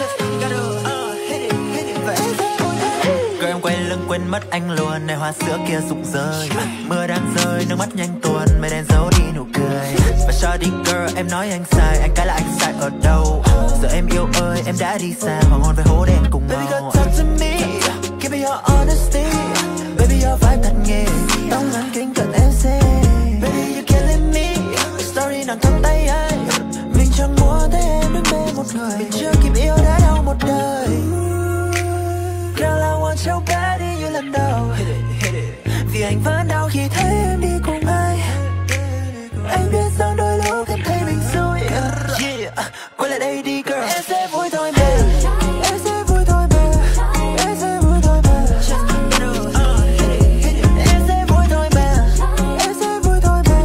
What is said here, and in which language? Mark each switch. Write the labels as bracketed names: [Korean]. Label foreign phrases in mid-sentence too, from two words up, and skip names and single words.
[Vietnamese] Rồi em quay lưng quên mất anh luôn. Này hoa sữa kia rụng rơi. Mưa đang rơi, nước mắt nhanh tuôn. Mây đen giấu đi nụ cười. Và [English] sorry girl, [Vietnamese] em nói anh sai. Anh cái là anh sai ở đâu? Giờ em yêu ơi, em đã đi xa. Hoàng hôn với hố đen cùng màu. [English] Baby girl talk to me, give me your honesty. Baby your vibe [Vietnamese] thật nghề. Tóc ngắn kính cận em xe. [English] Baby you can't leave me. [Vietnamese] Story nằm trong tay anh. Mình chẳng muốn thấy em đứng bên một người. Mình chưa kịp yêu đã đau một đời. [English] Girl I want your body [Vietnamese] như lần đầu. Vì anh vẫn đau khi thấy em đi cùng ai. Anh biết rằng đôi lúc em thấy mình xui. Yeah, quay lại đây đi girl. Em sẽ vui thôi mà. Em sẽ vui thôi mà. Em sẽ vui thôi mà. Em sẽ vui thôi mà. Em sẽ vui thôi mà.